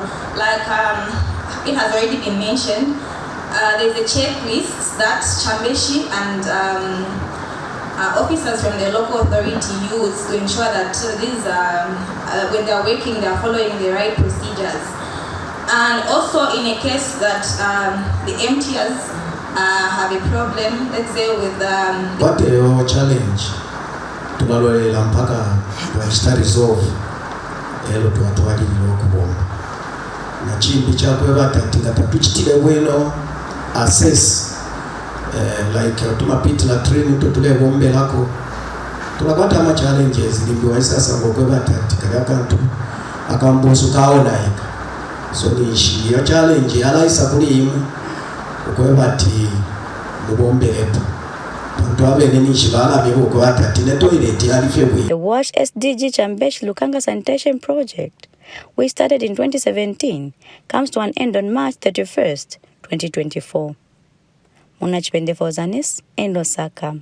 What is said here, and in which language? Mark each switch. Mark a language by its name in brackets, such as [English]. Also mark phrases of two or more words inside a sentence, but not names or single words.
[English] Like it has already been mentioned, there's a checklist that Chambeshi and officers from the local authority use to ensure that these when they're working, they're following the right procedures. And also in a case that the emptiers have a problem, let's say with what a challenge [Bemba] tunalolera mpaka wachita resolve elo twatwalirira okubomba nachimbi chakwebata tingatapichitire bwino [English] assess like [Bemba] tumapitira training tutulebombelako tunakwata ama challenges limbiwa sasa ngokwebata tikaya kantu akambusu kaonaika so ni yo challenge alaisa kuli imwe okwebati mubombelepo [English] The WASH SDG Chambeshi Lukanga Sanitation Project, which started in 2017, comes to an end on March 31st, 2024. Muna Chipende for ZANIS in Lusaka.